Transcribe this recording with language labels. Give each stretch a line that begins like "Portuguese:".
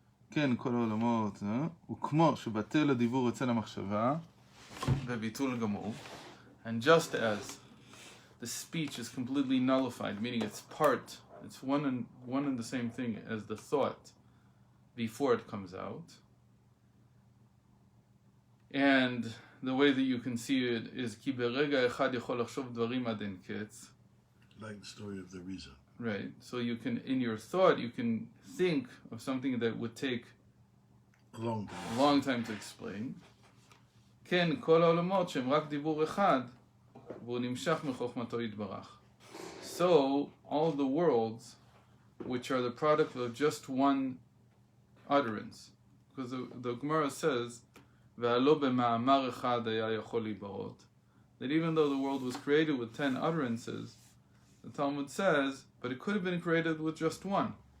Hebrew: כן, כל העולמות, וכמו שבטל הדיבור אצל המחשבה, וביטול גמור,
English: and just as the speech is completely nullified, meaning it's part, it's one and the same thing as the thought before it comes out, and the way that you can see it is
Hebrew: כי ברגע אחד יכול לחשוב דברים עד אין קץ.
English: Like the story of the Riza. Right. So you can, in your thought, you can think of something that would take a long time to explain.
Hebrew: כן, כל העולמות שהם רק דיבור אחד, והוא נמשך מחוכמתו יתברך.
English: So, all the worlds, which are the product of just one utterance, because the Gemara says,
Hebrew: והלא במאמר אחד היה יכול להיבראות,
English: that even though the world was created with 10 utterances, the Talmud says, but it could have been created with just one.